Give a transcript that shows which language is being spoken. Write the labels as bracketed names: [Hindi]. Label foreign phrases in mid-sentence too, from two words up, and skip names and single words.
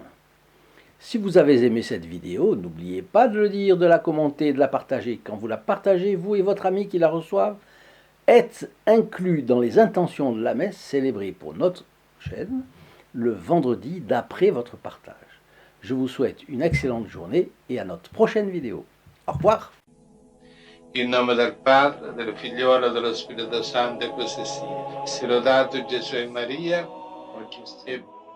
[French] Si vous avez aimé cette vidéo, n'oubliez pas de le dire, de la commenter, de la partager. Quand vous la partagez, vous et votre ami qui la reçoivent, êtes inclus dans les intentions de la messe célébrée pour notre chaîne le vendredi d'après votre partage. Je vous souhaite une excellente journée et à notre prochaine vidéo. Au revoir. [Italian] In nome del Padre, del Figliolo e dello Spirito Santo, e così sia. Sia lodato Gesù e Maria, oggi e